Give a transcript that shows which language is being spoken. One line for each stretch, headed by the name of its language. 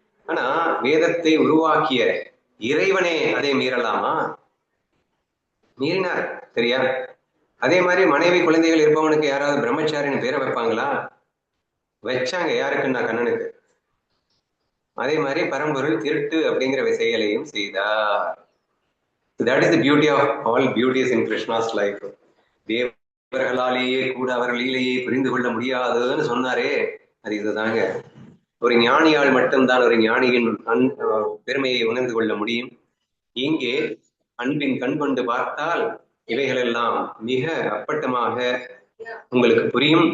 Tamil: ஆனா வேதத்தை உருவாக்கிய இறைவனே அதை மீறலாமா? மீறினார். சரியா? அதே மாதிரி மனைவி குழந்தைகள் இருப்பவனுக்கு யாராவது பிரம்மச்சாரின்னு பேரை வைப்பாங்களா? வச்சாங்க. யாருக்குன்னா கண்ணனுக்கு. அதே மாதிரி பரம்பொருள் திருட்டு அப்படிங்கிற செயலையும் செய்தார்.
English: That is the beauty of all beauties in Krishna's life.
Tamil: தேவர்களாலேயே கூட அவர் லீலையை புரிந்து கொள்ள முடியாதுன்னு சொன்னாரே, அது இதுதாங்க. ஒரு ஞானியால் மட்டும்தான் ஒரு ஞானியின் பெருமையை உணர்ந்து கொள்ள முடியும். இங்கே அன்பின் கண் கொண்டு பார்த்தால் இவைகளெல்லாம் மிக அப்பட்டமாக உங்களுக்கு புரியும்.